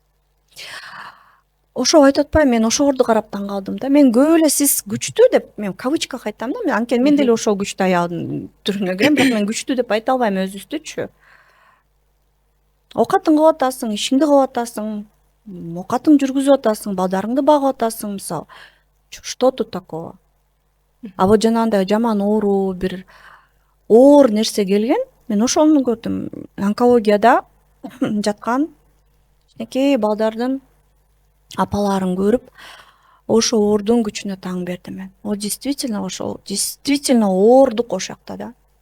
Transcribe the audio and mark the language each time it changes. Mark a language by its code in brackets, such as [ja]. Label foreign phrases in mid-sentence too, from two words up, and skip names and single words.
[ky] Ошо айтып атпайм, мен ошолорду карап таң калдым да. Мен көп эле сиз күчтүү деп, мен кавычках айтам да. Мен анткени мен деле ошол күчтүү аялдын түрүнө кирем, бирок мен күчтүү деп айта албайм өзүбүздүчү. Оокатыңды кылып атасың, ишиңди кылып атасың, оокатыңды жүргүзүп атасың, балдарыңды багып атасың, мисалы. [ru] Что тут такого? [ky] А вот жанагындай жаман оору, бир оор нерсе келген, мен ошону көрдүм. Онкологияда жаткан кичинекей балдардын апаларын көрүп, ошо оордун күчүнө таң бердим мен. Ошол действительно оордук ошол жакта да.